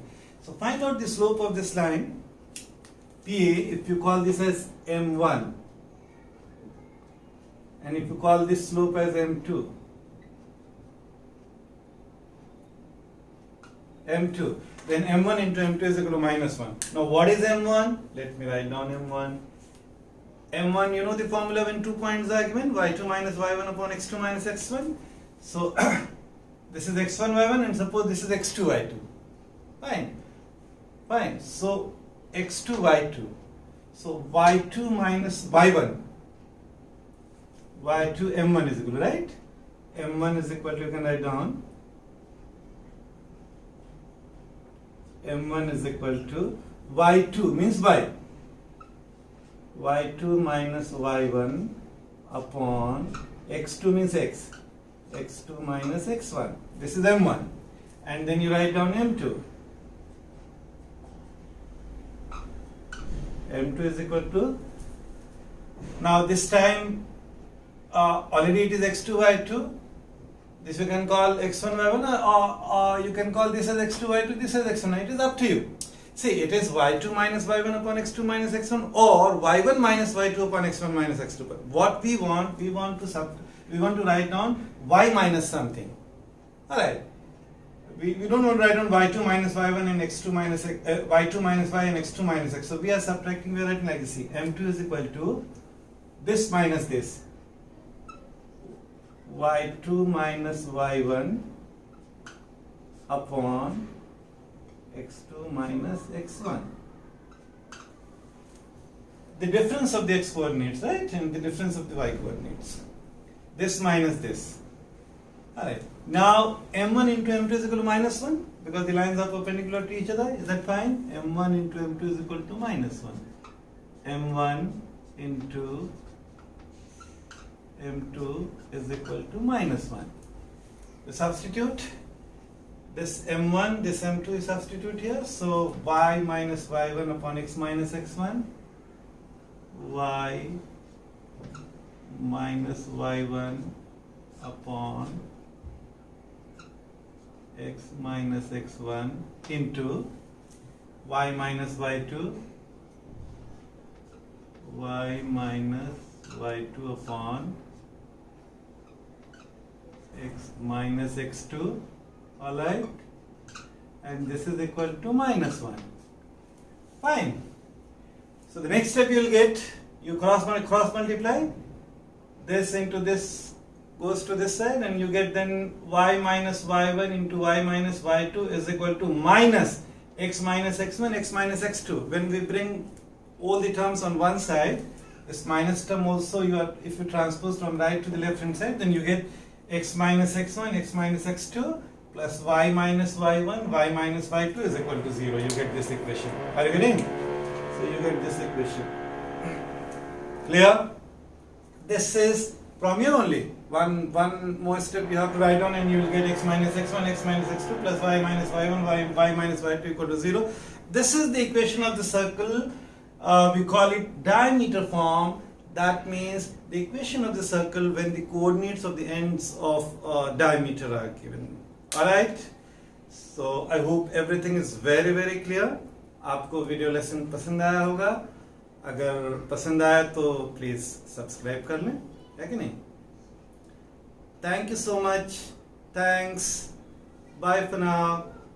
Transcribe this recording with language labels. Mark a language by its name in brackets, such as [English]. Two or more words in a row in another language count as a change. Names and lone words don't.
[English] So find out the slope of this line, PA, if you call this as M1, and if you call this slope as M2. M2, then M1 into M2 is equal to minus 1. Now what is M1? Let me write down M1. M1, you know the formula when 2 points are given, y2 minus y1 upon x2 minus x1. So, this is x1, y1 and suppose this is x2, y2. Fine. Fine. So, x2, y2. So, y2 minus y1. y2, m1 is equal to, right? m1 is equal to, you can write down. m1 is equal to y2 means y. y2 minus y1 upon x2 means x. x2 minus x1. This is m1. And then you write down m2. m2 is equal to, now this time already it is x2, y2. This you can call x1, y1 or you can call this as x2, y2, this as x1. It is up to you. See, it is y2 minus y1 upon x2 minus x1 or y1 minus y2 upon x1 minus x2. But what we want to write down y minus something. Alright. We don't want to write down y2 minus y1 and x2 minus y2 minus y and x2 minus x. So we are subtracting, we are writing like this. See, m2 is equal to this minus this. y2 minus y1 upon x2 minus x1. The difference of the x coordinates, right? And the difference of the y coordinates. This minus this. Alright. Now m1 into m2 is equal to minus 1 because the lines are perpendicular to each other. Is that fine? m1 into m2 is equal to minus 1. m1 into m2 is equal to minus 1. We substitute. This m1, this m2 is substitute here. So y minus y1 upon x minus x1. Y minus y1 upon x minus x1 into y minus y2. Y minus y2 upon x minus x2. Alright, and this is equal to minus 1. Fine. So the next step you will get, you cross multiply, this into this goes to this side, and you get then y minus y1 into y minus y2 is equal to minus x minus x1, x minus x2. When we bring all the terms on one side, this minus term also if you transpose from right to the left hand side, then you get x minus x1, x minus x2 plus y minus y1, y minus y2 is equal to 0. You get this equation. Are you getting? So you get this equation. Clear? This is from here only. One more step you have to write down and you will get x minus x1, x minus x2 plus y minus y1, y minus y2 equal to 0. This is the equation of the circle. We call it diameter form. That means the equation of the circle when the coordinates of the ends of diameter are given. Alright, so I hope everything is very very clear. [Hindi] आपको [English] video lesson [Hindi] पसंद आया होगा. अगर पसंद आया तो [English] please subscribe [Hindi] कर लें, है कि नहीं? [English] Thank you so much. Thanks. Bye for now.